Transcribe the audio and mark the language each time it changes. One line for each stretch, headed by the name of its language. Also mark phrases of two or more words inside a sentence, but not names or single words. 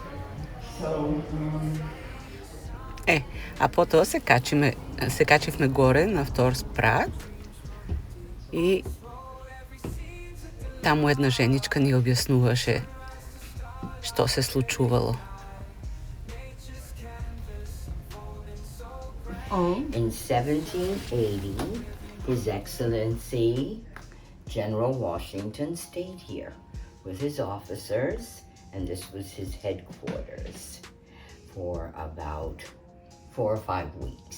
Macedonian: А потоа се качивме горе на втор спрат и Таму една женичка ни објаснуваше што се случувало.
English: In 1780, His Excellency General Washington stayed here with his officers, and this was his headquarters for about 4 or 5 weeks.